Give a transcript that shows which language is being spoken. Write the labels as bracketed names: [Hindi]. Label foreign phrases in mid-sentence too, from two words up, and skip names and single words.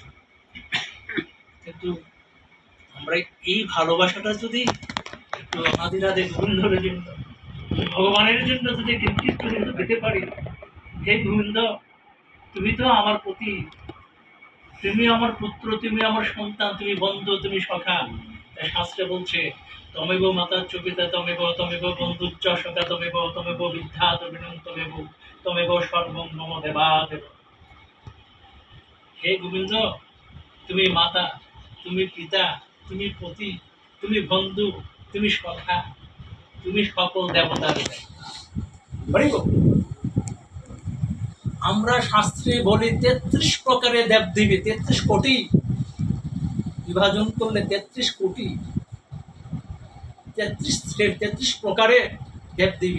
[Bangla] কিন্তু আমরা এই ভালোবাসাটা যদি একটু আমাদের গোবিন্দর জন্য, ভগবানের জন্য যদি কিঞ্চিত পেতে পারি, হে গোবিন্দ তুমি তো আমার প্রতি, তুমি আমার পুত্র, তুমি আমার সন্তান, তুমি বন্ধু, তুমি সখা। শাস্ত্রে বলছে [Sanskrit] তমেব মাতা চপিতা তমেব তমেব বন্ধুচ্চ সখা তমেব তমেব বিদ্যা তমেব তমেব সর্বং মম দেবাদেব। [Bangla] হে গোবিন্দ তুমি মাতা, তুমি পিতা, তুমি পতি, তুমি বন্ধু, তুমি সখা, তুমি সকল দেবতার। আমরা শাস্ত্রে বলি ৩৩ প্রকারের দেবদেবী, ৩৩ কোটি বিভাজন করলে ৩৩ কোটি, ৩৩ প্রকারের দেবদেবী।